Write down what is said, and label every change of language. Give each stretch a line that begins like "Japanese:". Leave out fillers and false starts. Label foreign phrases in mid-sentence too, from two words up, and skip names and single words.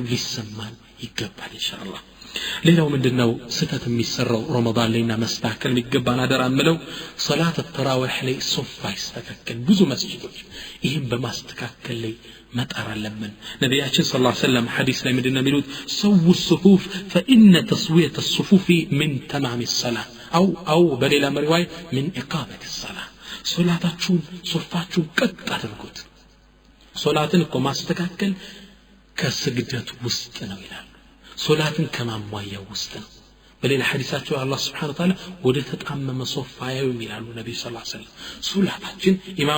Amharic: ሊሰማን ይገባል ኢንሻአላህ ሌላው ምንድነው ስተት የሚሰራው ረመዳን ላይና መስተካከል የሚገባን አደራ ምለው ሶላት ተራዊህ ላይ ሶፋ ይስተካከል ብዙ መስጊዶች ይሄን በማስተካከል ላይ መጣር አለብን ነብያችን
Arabic: صلى الله عليه وسلم
Amharic: ሐዲስ ላይ ምንድነው የሚሉት ሰው
Arabic: الصفوف فإن تسوية الصفوف من تمام الصلاة أو
Amharic: በሌላ መሪዋይ
Arabic: من إقامة الصلاة
Amharic: ሶላታችሁን ሶፋችሁን ቀጥ አድርጉት ሶላትን እኮ ማስተካከል ከስግደት ውስጥ ነው ይላል ሶላትን ከማሟያው ውስጥ ነው በሌላ ሐዲሳቸው አላህ
Arabic: سبحانه وتعالى
Amharic: ወደ ተጣመመ ሶፋ ያዩም ይላሉ ነብዩ
Arabic: صلى الله عليه وسلم
Amharic: ሶላታችን ኢማሙ